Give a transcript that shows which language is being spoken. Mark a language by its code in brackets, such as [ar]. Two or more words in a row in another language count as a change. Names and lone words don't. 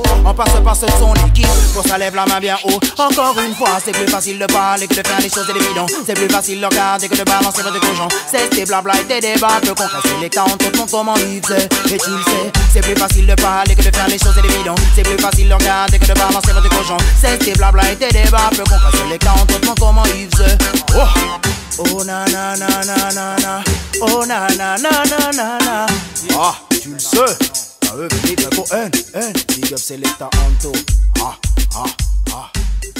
[fr] On passe par ce son l'équipe, pour ça lève la main bien haut. Encore une fois, c'est plus facile de parler que de faire les choses évidentes. C'est plus facile de regarder que de balancer votre cochon. C'est tes blabla et tes débats peu concrets. C'est les cas on te montre comment ils faisaient. Et tu le sais, c'est plus facile de parler que de faire les choses évidentes. C'est plus facile de regarder que de balancer votre cochon. C'est tes blabla et tes débats peu concrets. C'est les cas on te montre comment ils faisaient. Oh na na na na na na. Oh na na na na na na. Ah, tu le sais. Ah, [en] big up [fr] Selecta Anto. Ah, ah, ah.